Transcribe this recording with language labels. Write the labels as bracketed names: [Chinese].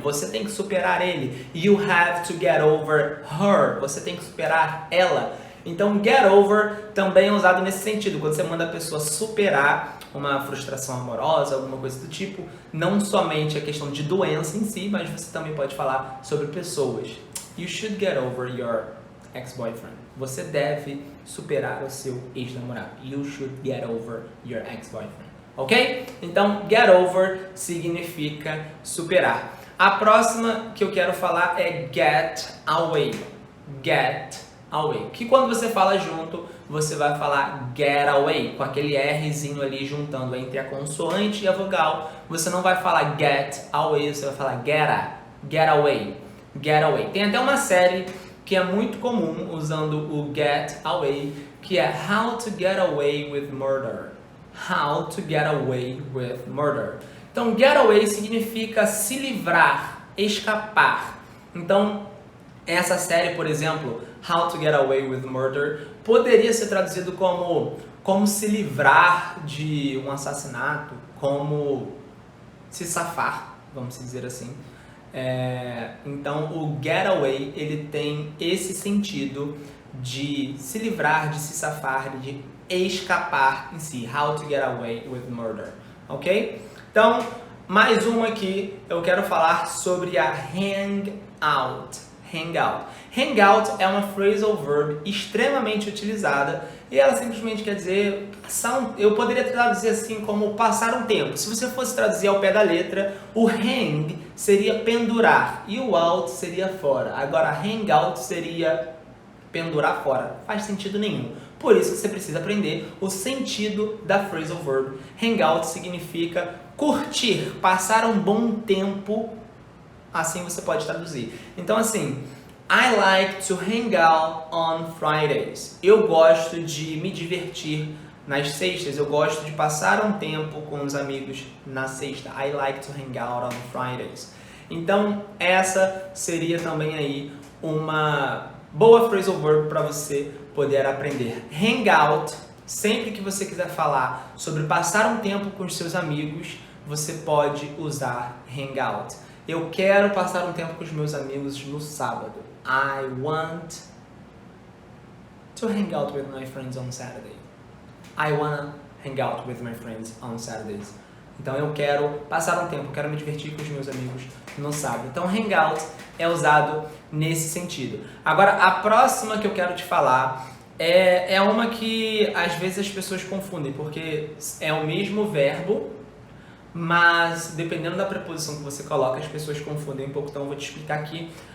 [Portuguese] Você tem que superar ele. [English] You have to get over her. [Portuguese] Você tem que superar ela. Então, get over também é usado nesse sentido, quando você manda a pessoa superar uma frustração amorosa, alguma coisa do tipo, não somente a questão de doença em si, mas você também pode falar sobre pessoas. [English] You should get over your ex-boyfriend. [Portuguese] Você deve superar o seu ex-namorado. [English] You should get over your ex-boyfriend. Ok? [Portuguese] Então, get over significa superar. A próxima que eu quero falar é get away. Get away. Que quando você fala junto, você vai falar get away, com aquele Rzinho ali juntando entre a consoante e a vogal. Você não vai falar get away, você vai falar get away. Get away. Tem até uma série que é muito comum usando o get away, que é How to Get Away with Murder. [English] How to Get Away with Murder. [Portuguese] Então, get away significa se livrar, escapar. Então, essa série, por exemplo, How to Get Away with Murder, poderia ser traduzido como se livrar de um assassinato, como se safar, vamos dizer assim. Então, o get away, ele tem esse sentido de se livrar, de se safar, de escapar em si. [English] How to Get Away with Murder, ok? [Portuguese] Então, mais uma aqui, eu quero falar sobre a hangout. Hangout. Hangout é uma phrasal verb extremamente utilizada e ela simplesmente quer dizer, eu poderia traduzir assim como passar um tempo. Se você fosse traduzir ao pé da letra, o hang seria pendurar e o out seria fora. Agora, hangout seria pendurar fora. Faz sentido nenhum. Por isso que você precisa aprender o sentido da phrasal verb. Hangout significa curtir, passar um bom tempo. Assim você pode traduzir. Então assim, [English] I like to hang out on Fridays. [Portuguese] Eu gosto de me divertir nas sextas. Eu gosto de passar um tempo com os amigos na sexta. [English] I like to hang out on Fridays. [Portuguese] Então essa seria também aí uma boa phrasal verb para você poder aprender. Hang out, sempre que você quiser falar sobre passar um tempo com os seus amigos, você pode usar hang out. Eu quero passar um tempo com os meus amigos no sábado. [English] I want to hang out with my friends on Saturday. I wanna hang out with my friends on Saturdays. [Portuguese] Então eu quero passar um tempo, quero me divertir com os meus amigos no sábado. Então hang out é usado nesse sentido. Agora a próxima que eu quero te falar é uma que às vezes as pessoas confundem, porque é o mesmo verbo, mas dependendo da preposição que você coloca, as pessoas confundem um pouco, então eu vou te explicar aqui.